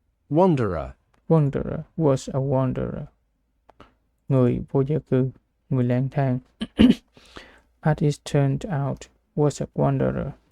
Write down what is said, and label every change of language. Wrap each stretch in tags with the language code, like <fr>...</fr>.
<en>Wanderer was a wanderer.</en> <vi>Người vô gia cư, người lang thang.</vi> <en>As it turned out was a wanderer.</en>